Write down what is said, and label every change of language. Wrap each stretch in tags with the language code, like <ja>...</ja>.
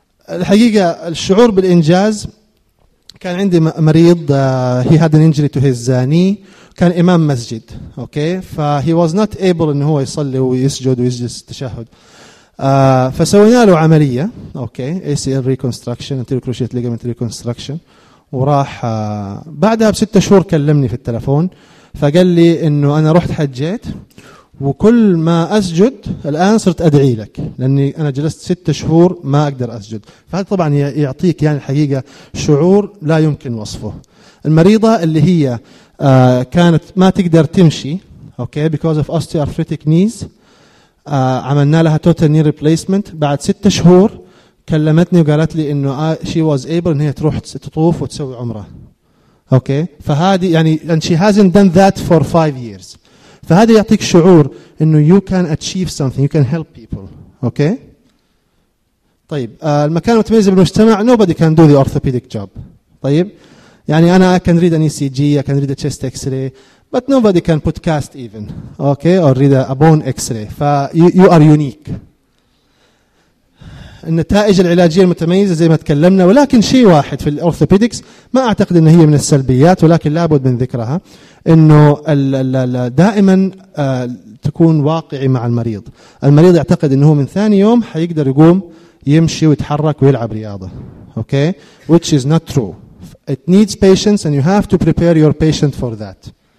<ar>الحقيقة الشعور بالإنجاز. كان عندي مريض</ar> <en>he had an injury to his knee.</en> <ar>كان إمام مسجد.</ar> <en>Okay, so he was not able</en> <ar>إنه هو يصلي ويسجد ويجلس تشهد. فسوينا له عملية.</ar> <en>Okay, ACL reconstruction, anterior cruciate ligament reconstruction.</en> <ar>وراح بعدها بستة شهور كلمني في التلفون فقال لي إنه أنا رحت حجيت وكل ما أسجد الآن صرت أدعي لك لأني أنا جلست ستة شهور ما أقدر أسجد. فهذا طبعا يعطيك يعني الحقيقة شعور لا يمكن وصفه. المريضة اللي هي كانت ما تقدر تمشي</ar> <en>okay, because of osteoarthritic knees,</en> <ar>عملنا لها total knee replacement. بعد ستة شهور كلمتني وقالت لي إنه</ar> <en>she was able</en> <ar>إن هي تروح تطوف وتسوي عمرة.</ar> <en>okay,</en> <ar>فهذه يعني</ar> <en>and she hasn't done that for 5 years.</en> <ar>فهذا يعطيك شعور إنه</ar> <en>you can achieve something, you can help people. okay,</en> <ar>طيب المكان المتميز بالمجتمع</ar> <en>nobody can do the orthopedic job.</en> <ar>طيب يعني أنا</ar> <en>I can read an ECG, I can read a chest X-ray, but nobody can put cast even. okay, or read a bone X-ray. ف you are unique.</en> <ar>النتائج العلاجية المتميزة زي ما تكلمنا, ولكن شيء واحد في الأورثوبيدكس ما أعتقد أنه هي من السلبيات ولكن لابد من ذكرها, أنه دائما تكون واقعي مع المريض. المريض يعتقد أنه من ثاني يوم حيقدر يقوم يمشي ويتحرك ويلعب رياضة.</ar> <en>okay, which is not true. It needs patience and you have to prepare your patient for that.</en>